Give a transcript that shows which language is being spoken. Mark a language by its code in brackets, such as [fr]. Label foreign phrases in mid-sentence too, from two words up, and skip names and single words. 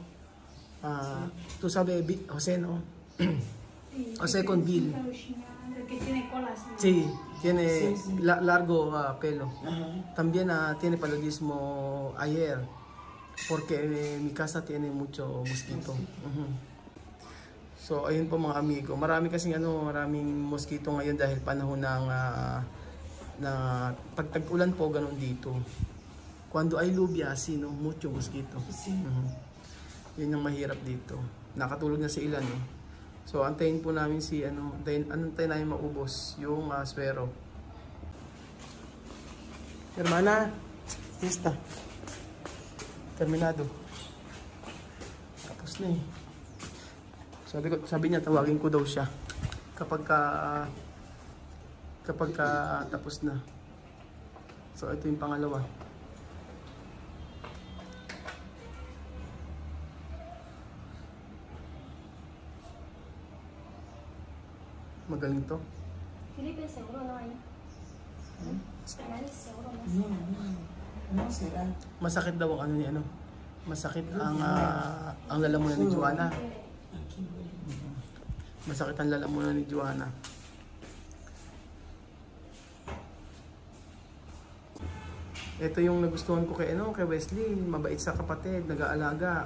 [es] Tú sabes, José, ¿no? José con Bill. Que tiene colas. Sí, tiene largo pelo. También tiene paludismo ayer, porque mi casa tiene mucho mosquito. [tl] So, ayun po mga amigo. Maraming mosquito ngayon dahil panahon ng pag tag-ulan po, ganun dito. [es] Cuando hay lluvia, no, mucho mosquito. [tl] Yun yung mahirap dito. Nakatulog na si Ilan, no? So, antayin po namin antayin namin maubos yung swero. [es] Hermana, lista. Terminado. [tl] Tapos na eh. Sabi niya, tawagin ko daw siya kapag tapos na. So, ito yung pangalawa. Magaling to. [es] Felipe, seguro no hay. Seguro no. No será. [tl] Masakit daw ang Masakit ang lalamunan ni Joanna. Masakit ang lalamunan ni Joanna. Ito yung nagustuhan ko kay Wesley, mabait sa kapatid, nag-aalaga.